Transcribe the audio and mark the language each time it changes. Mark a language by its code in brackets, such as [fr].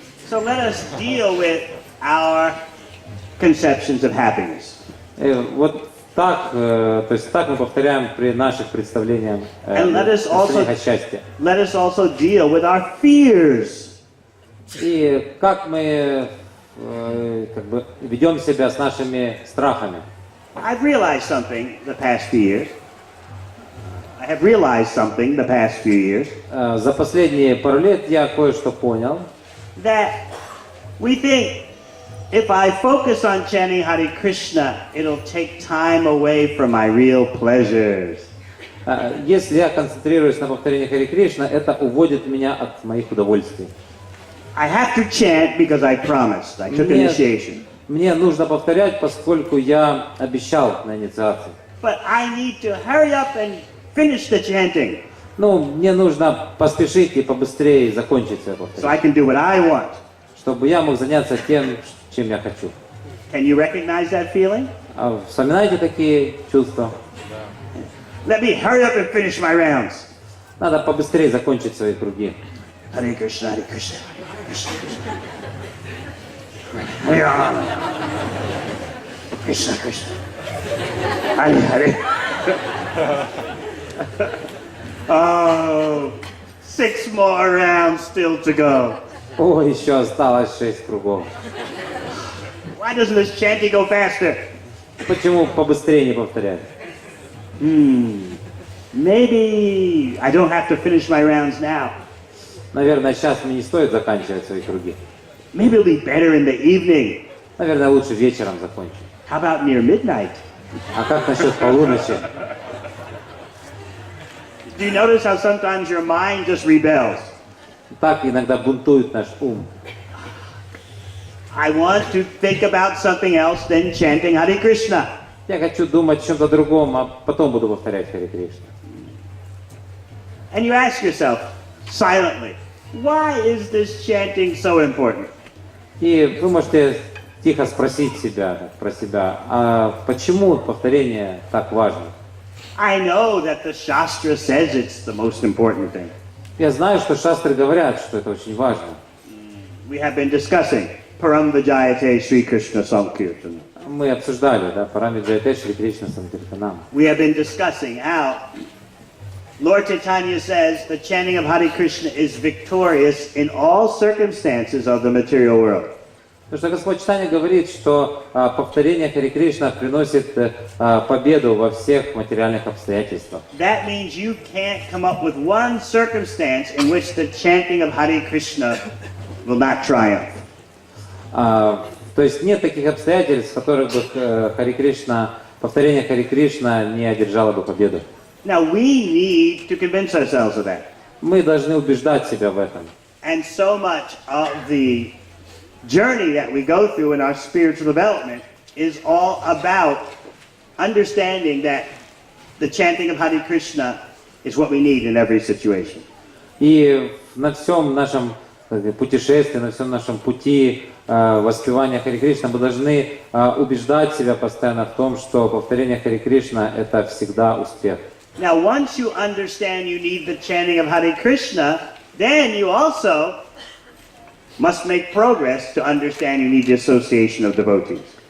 [en] So let us deal with our conceptions of happiness. [ru] Вот так, то есть так мы повторяем при наших представлениях о счастье. [en] Let us also deal with our fears. [ru] И как мы как бы ведем себя с нашими страхами. [en] I've realized something the past few years. I have realized something the past few years. [ru] За последние пару лет я кое-что понял. [en] That we think if I focus on chanting Hare Krishna, it'll take time away from my real pleasures. [ru] Если я концентрируюсь на повторении Харе Кришна, это уводит меня от моих удовольствий. [en] I have to chant because I promised. I took initiation. [ru] Мне нужно повторять, поскольку я обещал на инициации. [en] But I need to hurry up and finish the chanting. [ru] Ну, мне нужно поспешить и побыстрее закончить свое [en] So I can do what I want. [ru] чтобы я мог заняться тем, чем я хочу. [en] Can you recognize that feeling? [ru] А вспоминаете такие чувства? [en] Let me hurry up and finish my rounds. [ru] Надо побыстрее закончить свои круги. [sa] Hare Krishna, Hare Krishna, Krishna Krishna. Hare Rama, Krishna Krishna. Hare Hare. [en] Oh, 6 more rounds still to go. [ru] О, еще осталось 6 кругов. [en] Why doesn't this chanting go faster? [ru] Почему побыстрее не повторять? [en] Maybe I don't have to finish my rounds now. [ru] Наверное, сейчас мне не стоит заканчивать свои круги. [en] Maybe it'll be better in the evening. [ru] Наверное, лучше вечером закончить. [en] How about near midnight? [ru] А как насчет полуночи? [en] Do you notice how sometimes your mind just rebels? [ru] Так иногда бунтует наш ум. [en] I want to think about something else than chanting Hare Krishna. [ru] Я хочу думать о чем-то другом, а потом буду повторять Харе Кришна. [en] And you ask yourself, silently, why is this chanting so important? [ru] И вы можете тихо спросить себя, про себя, а почему повторение так важно? [en] I know that the Shastra says it's the most important thing. [ru] Я знаю, что шастры говорят, что это очень важно. [en] We have been discussing Param Vijayate Sri Krishna Sankirtan. [ru] Мы обсуждали, да, Парамиджайте Шри Кришна Санкиртанам. [en] We have been discussing how Lord Chaitanya says the chanting of Hare Krishna is victorious in all circumstances of the material world. [ru] Потому что Господь Чайтанья говорит, что повторение Харе Кришна приносит победу во всех материальных обстоятельствах. [en] That means you can't come up with one circumstance in which the chanting of Hare Krishna will not triumph. [ru] То есть нет таких обстоятельств, в которых бы Харе Кришна, повторение Харе Кришна не одержало бы победу. [en] Now we need to convince ourselves of that. [ru] Мы должны убеждать себя в этом. [en] And so much of the journey that we go through in our spiritual development is all about understanding that the chanting of Hare Krishna is what we need in every situation. [ru] И на всем нашем путешествии, на всем нашем пути воспевания Харе Кришна мы должны убеждать себя постоянно в том, что повторение Харе Кришна это всегда успех. [en] Now, once you understand you need the chanting of Hare Krishna, then you also must make progress to understand you need the association of devotees.